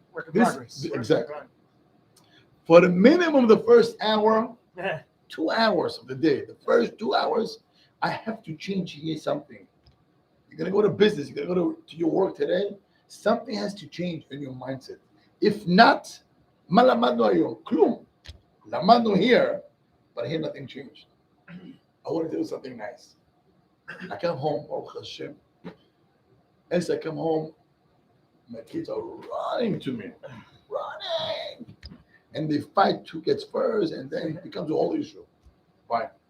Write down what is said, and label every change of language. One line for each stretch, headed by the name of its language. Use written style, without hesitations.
English: Work in this progress. exactly. For the minimum, the first hour, 2 hours of the day, the first 2 hours, I have to change here something. You're gonna go to business, you're gonna go to your work today, something has to change in your mindset. If not,
Hebrew: מה למדנו היום? כלום. למדנו
English: here, but here nothing changed. I want to do something nice. I come home, Baruch Hashem. As I come home, my kids are running to me, running. And they fight who gets first, and then it becomes a whole issue. Fine.